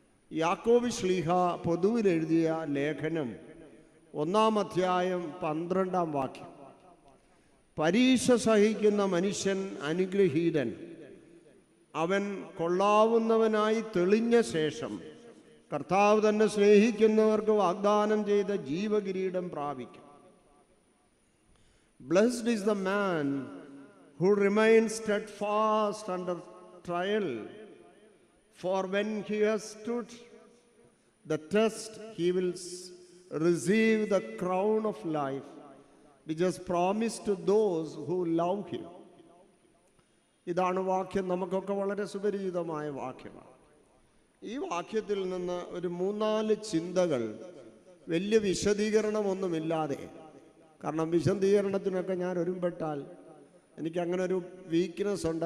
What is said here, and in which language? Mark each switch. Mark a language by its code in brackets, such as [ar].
[ml] യാക്കോബ് ശ്ലീഹ പൊതുവിൽ എഴുതിയ ലേഖനം 1-ാം അധ്യായം 12-ാം വാക്യം. പരീക്ഷ സഹിക്കുന്ന മനുഷ്യൻ അനുഗ്രഹീതൻ, അവൻ കൊള്ളാവുന്നവനായി തെളിഞ്ഞ ശേഷം കർത്താവ് തന്നെ സ്നേഹിക്കുന്നവർക്ക് വാഗ്ദാനം ചെയ്ത ജീവകിരീടം പ്രാപിക്കും. [en] Blessed is the man who remains steadfast under trial, for when he has stood the test, he will receive the crown of life, which is promised to those who love him. [ml] ഇതാണ് വാക്യം. നമുക്കൊക്കെ വളരെ സുപരിചിതമായ വാക്യമാണ്. ഈ വാക്യത്തിൽ നിന്ന് ഒരു 3-4 ചിന്തകൾ, വലിയ വിശദീകരണമൊന്നുമില്ലാതെ, കാരണം വിശദീകരണത്തിനൊക്കെ ഞാൻ ഒരുമ്പെട്ടാൽ എനിക്കങ്ങനെ ഒരു വീക്ക്നെസ് ഉണ്ട്.